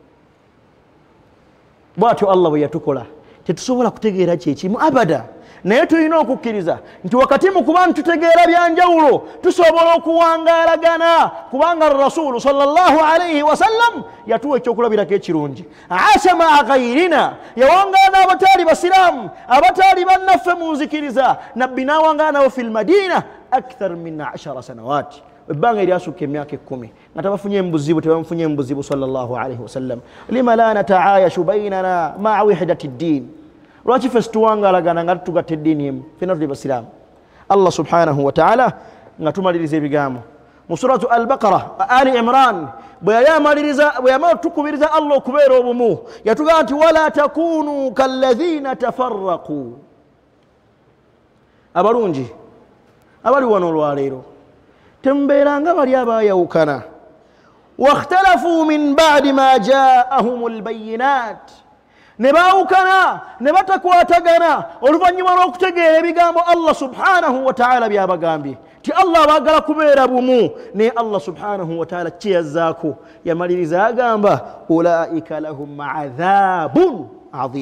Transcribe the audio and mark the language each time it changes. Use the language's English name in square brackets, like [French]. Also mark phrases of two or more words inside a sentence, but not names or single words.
[Ganda] bw'atyo Allah bwe yatukola tetusobola kutegeera kyekimu abada, naye tulina okukkiriza nti wakati mu kuba ntutegeera byanjawulo tusobola okuwangaalagana, kubanga Rasulu [Arabic] صلى الله عليه وسلم [Ganda] yatuwa ekyokulabirako ekirungi. [Arabic] عاش مع غيرنا, [Ganda] yawangaala abataali basiraamu abataali bannaffe mu nzikiriza. nabbi n'awangaala nabo [Arabic] في المدينة أكثر من 10 سنوات, [Ganda] ebbanga eryasukka emyaka 10 nga tabafunye mbuzibu, tebamufunye mbuzibu [Arabic] صلى الله عليه وسلم. لم لا نتعايش بيننا مع وحدة الدين, [Ganda] lwaki ffe situwangalagana nga tutugatta eddiini emu, ffenna tuli basiraamu. Allah [Arabic] سبحانه وتعالى [Ganda] nga tumaliriza ebigambo mu suratu al-Baqara Ali Imran bwe yamala tukubiriza Allah okubeera obumu yatugamba nti [Arabic] ولا تكونوا كالذين تفرقوا. [Ganda] abalungi abali wano olwaleero tembeeranga bali abaayawukana. [Arabic] واختلفوا من بعد ما جاءهم البينات, [Ganda] ne baawukana ne batakwatagana oluvannyuma lw'okutegeera ebigambo Allah [Arabic] سبحانه وتعالى [Ganda] byabagambye ti Allah baagala kubeera bumu. naye Allah [Arabic] سبحانه وتعالى [Ganda] kye yazzaako yamaliriza agamba [Arabic] أولئك لهم عذاب عظيم.